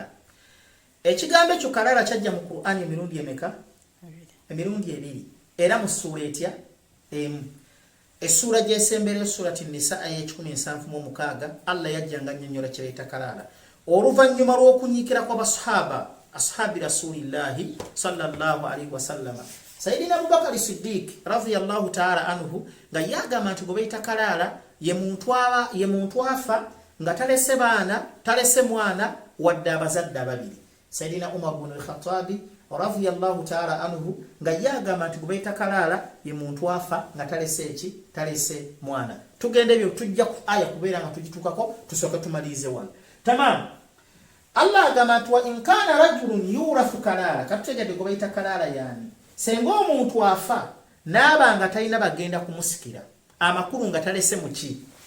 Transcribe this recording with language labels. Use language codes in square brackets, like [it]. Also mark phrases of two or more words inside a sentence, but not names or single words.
[lg] Ekigambo ekyo kalala kyajja mu Qur'ani emirundi emeka? Emirundi ebiri, era mu ssuura etya? Emu. Essuura gyesembera surati Nisa aya 176 Allah yajjanga annyonnyola kye bayita kalala. Oluvannyuma lw'okunyiikira kw'abasahaba [ar] ashabi rasulillahi sallallahu alaihi wasallama, [lg] Sayyidina Abubakar Siddiq [ar] radhiyallahu ta'ala anhu [lg] nga yagamba nti gwe bayita kalala ye muntu afa nga talese baana, talese mwana wadde abazadde ababiri. Sayyidina Umar ibn al-Khattab [ar] radhiyallahu ta'ala anhu [lg] nga yagamba nti gwe bayita kalala ye muntu afa nga talese eki? Talese mwana. Tugende ebyo tujja ku aya kubeera nga tugitukako tusooke tumalirize wano. Tamam. Allah agamba nti [ar] wa in kaana rajulun yurathu kalala, [lg] katutegedde gwe bayita kalala yani senga omuntu afa naaba nga talina bagenda kumusikira, amakulu nga talese muki?